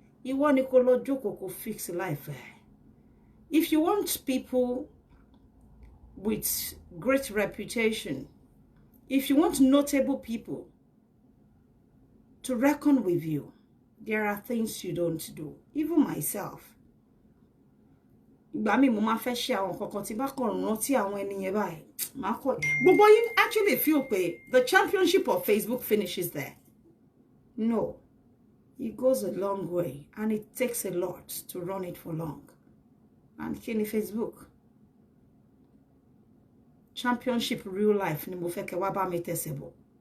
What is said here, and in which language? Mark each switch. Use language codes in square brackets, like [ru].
[yo] Ìwọ ni kó lọ jókòó kó [en] fix life. If you want people with great reputation, if you want notable people to reckon with you, there are things you don't do. Even myself. [yo] Ìgbà mi mo máa fẹ́ ṣe àwọn kankan tí bá kàn rántí àwọn ènìyàn báyìí. [en] But you actually feel [yo] pé [en] the championship of Facebook finishes there. No. It goes a long way and it takes a lot to run it for long. And [yo] kí ni [en] Facebook? Championship real life [yo] ni mo fẹ́ kẹ́ wá bá mi tẹ̀sẹ̀ bọ̀.